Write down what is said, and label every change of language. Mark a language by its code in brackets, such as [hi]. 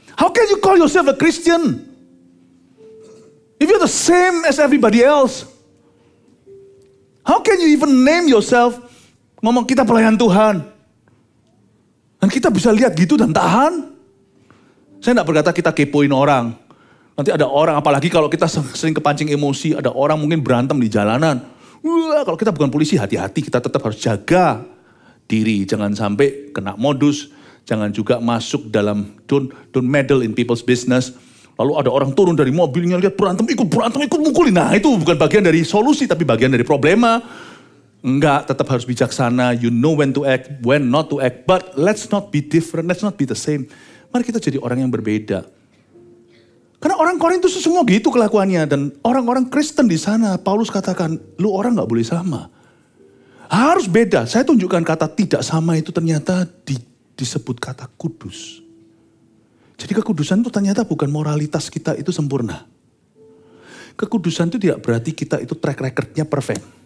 [en] How can you call yourself a Christian? If you're the same as everybody else. How can you even name yourself? [id] Ngomong kita pelayan Tuhan. Dan kita bisa lihat gitu dan tahan. Saya tidak berkata kita kepoin orang. Nanti ada orang, apalagi kalau kita sering kepancing emosi. Ada orang mungkin berantem di jalanan. Wah, kalau kita bukan polisi, hati-hati. Kita tetap harus jaga diri. Jangan sampai kena modus. Jangan juga masuk dalam, [en] don't meddle in people's business. [id] Lalu ada orang turun dari mobilnya, lihat berantem, ikut mukulin. Nah itu bukan bagian dari solusi, tapi bagian dari problema. Enggak, tetap harus bijaksana. [en] You know when to act, when not to act. But let's not be different, let's not be the same. [id] Mari kita jadi orang yang berbeda. Karena orang Korintus itu semua gitu kelakuannya. Dan orang-orang Kristen di sana, Paulus katakan, lu orang gak boleh sama. Harus beda. Saya tunjukkan kata tidak sama itu ternyata disebut kata kudus. Jadi kekudusan itu ternyata bukan moralitas kita itu sempurna. Kekudusan itu tidak berarti kita itu track recordnya perfect.